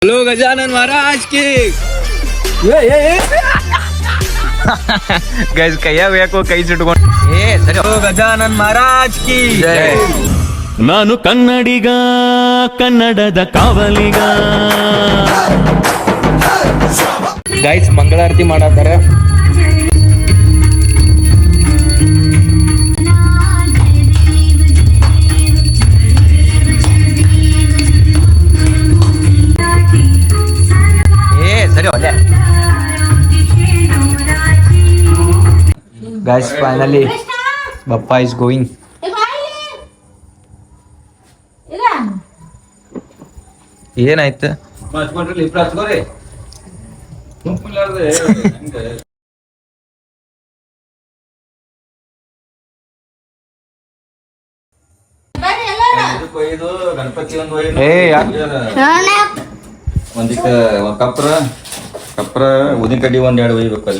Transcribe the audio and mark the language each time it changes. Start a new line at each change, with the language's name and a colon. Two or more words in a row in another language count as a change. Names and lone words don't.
Hindi: हेलो गजानन महाराज की
Kannada: ಗೈಸ್ ಕೈಯ ಬೇಕೋ ಕೈ ಸುಟ್ಕೊಂಡು ಸರಿ
Hindi: गजानन महाराज की
Kannada: ನಾನು ಕನ್ನಡಿಗ ಕನ್ನಡದ ಕಾವಲಿಗ. ಗೈಸ್ ಮಂಗಳಾರತಿ ಮಾಡತಾರೆ. ಸರಿ ಒಳ್ಳೆ
English: guys, finally Bappa is going.
Kannada: ಏನಾಯ್ತು? ಗಣಪತಿ ಕಪ್ರ ಉದಿನ ಕಡ್ಡಿ ಒಂದೆರಡು ಒಯ್ಬೇಕು ಅಲ್ಲಿ